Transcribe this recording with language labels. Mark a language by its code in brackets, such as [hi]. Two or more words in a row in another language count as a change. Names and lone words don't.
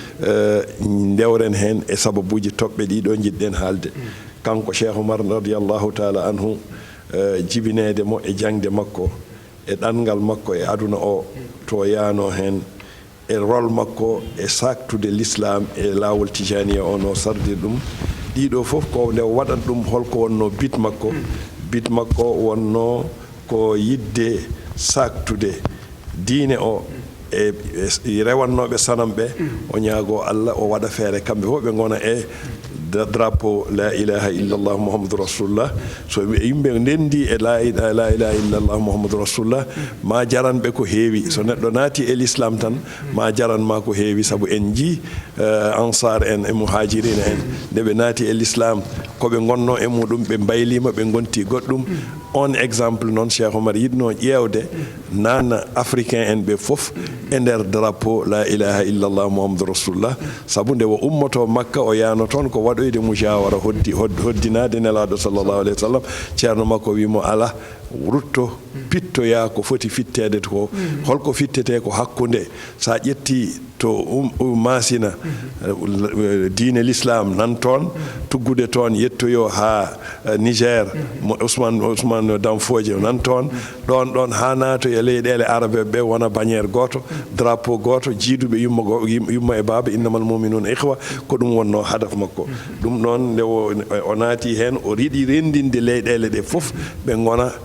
[ff] dewren hen e sababuji toɓɓe ɗiɗo jiɗɗen haalde kanko Cheikh Oumar radiallahu taala anhu jibinede mo e jangde makko e ɗanngal makko e aduna o to yaano hen e rol makko e saktude l'islam e laawol tijaniya o no sardir ɗum ɗiɗo fof ko nde waɗat ɗum holko wonno bit makko wonno ko yidde saktude diine o e rewannoɓe sanam ɓe o ñaago Allah o waɗa feere kamɓe fof ɓe gona e drapeau [ar] لا إله إلا الله محمد رسول الله [ff] so yimɓe ndendi e [ar] لا إله إلا الله محمد رسول الله [ff] ma jaranɓe ko heewi so neɗɗo naati e l'islam tan ma jaranma ko heewi saabu en jii ansar en e muhajirina en nde ɓe naati e l'islam koɓe gonno e muɗum ɓe mbaylima ɓe gonti goɗɗum on exemple noon Cheikh Oumar yidno ƴewde nana africain en ɓe fof e nder drapeau [ar] لا إله إلا الله محمد رسول الله [ff] saabu nde o ummoto Makka o yaano toon ko waɗoyde mujawara hoddinade nelaɗo [ar] صلى الله عليه وسلم [ff] ceerno makko wimo ala rutto pittoya ko foti fittede ko holko fittete ko hakkude sa ƴetti to masina diine l'islam nan toon tuggude toon yettoyo ha Niger Ousmane Danfoje nan toon ɗon ha nato e leyɗele arabe ɓe wona banniére goto drapeau goto jiiduɓe yumma e baba [ar] إنما المؤمنون إخوة [ff] ko ɗum wonno hadaf makko ɗum ɗon nde o naati hen o riiɗi rendinde leyɗele ɗe fof ɓe gona